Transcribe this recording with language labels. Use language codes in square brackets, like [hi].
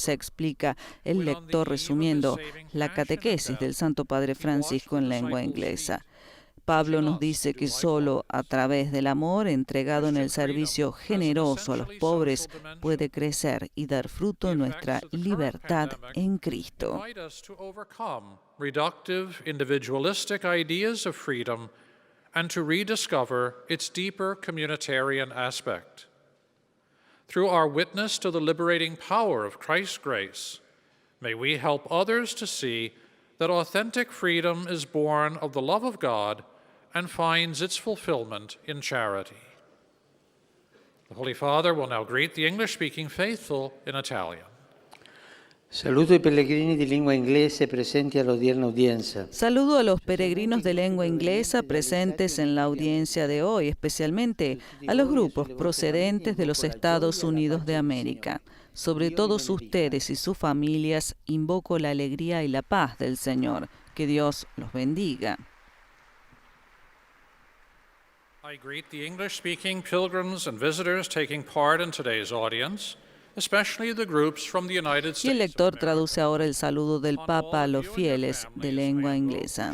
[es] Se explica el lector resumiendo la catequesis del Santo Padre Francisco en lengua inglesa. Pablo nos dice que solo a través del amor entregado en el servicio generoso a los pobres puede crecer y dar fruto en nuestra libertad en Cristo. [en] Reductive, individualistic ideas of freedom and to rediscover its deeper communitarian aspect. Through our witness to the liberating power of Christ's grace, may we help others to see that authentic freedom is born of the love of God and finds its fulfillment in charity. The Holy Father will now greet the English-speaking faithful in Italian. [it] Saluto i pellegrini di lingua inglese presenti all'odierna udienza. [es] Saludo a los peregrinos de lengua inglesa presentes en la audiencia de hoy, especialmente a los grupos procedentes de los Estados Unidos de América. Sobre todos ustedes y sus familias, invoco la alegría y la paz del Señor. Que Dios los bendiga. [en] I greet the English-speaking pilgrims and visitors taking part in today's audience, especially the groups from the United States. [es] Y el lector traduce ahora el saludo del Papa a los fieles de lengua inglesa.